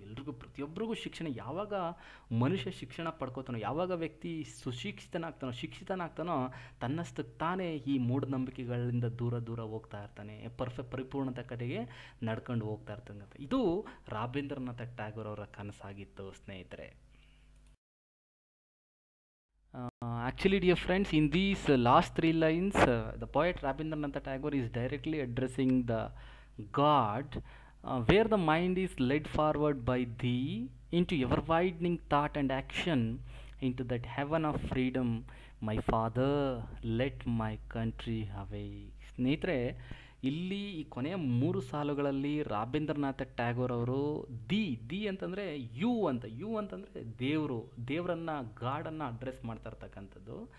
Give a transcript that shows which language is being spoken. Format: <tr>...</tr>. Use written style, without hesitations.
<kn>ಎಲ್ರಿಗೂ, ಪ್ರತಿಯೊಬ್ಬರಿಗೂ ಶಿಕ್ಷಣ. ಯಾವಾಗ ಮನುಷ್ಯ ಶಿಕ್ಷಣ ಪಡ್ಕೋತಾನೋ, ಯಾವಾಗ ವ್ಯಕ್ತಿ ಶಿಕ್ಷಿತನಾಗ್ತಾನೋ, ತನ್ನಷ್ಟು ತಾನೇ ಈ ಮೂಢನಂಬಿಕೆಗಳಿಂದ ದೂರ ಹೋಗ್ತಾ ಇರ್ತಾನೆ, ಪರಿಪೂರ್ಣತೆ ಕಡೆಗೆ ನಡ್ಕೊಂಡು ಹೋಗ್ತಾ ಇರ್ತಾನೆ. ಇದು ರಾಬೀಂದ್ರನಾಥ ಟ್ಯಾಗೋರ್ ಅವರ ಕನಸಾಗಿತ್ತು ಸ್ನೇಹಿತರೆ.</kn> <en>Actually, dear friends, in these last 3 lines, the poet Rabindranath Tagore is directly addressing the God, where the mind is led forward by thee into ever-widening thought and action, into that heaven of freedom, my father, let my country away.</en> <kn>ಸ್ನೇಹಿತರೆ, ಇಲ್ಲಿ ಈ ಕೊನೆಯ 3 ಸಾಲುಗಳಲ್ಲಿ ರಾಬೀಂದ್ರನಾಥ ಟ್ಯಾಗೋರ್ ಅವರು the ಅಂತಂದರೆ you ಅಂತಂದರೆ ದೇವರನ್ನು, ಗಾಡನ್ನು address ಮಾಡ್ತಾ ಇರ್ತಕ್ಕಂಥದ್ದು.</kn>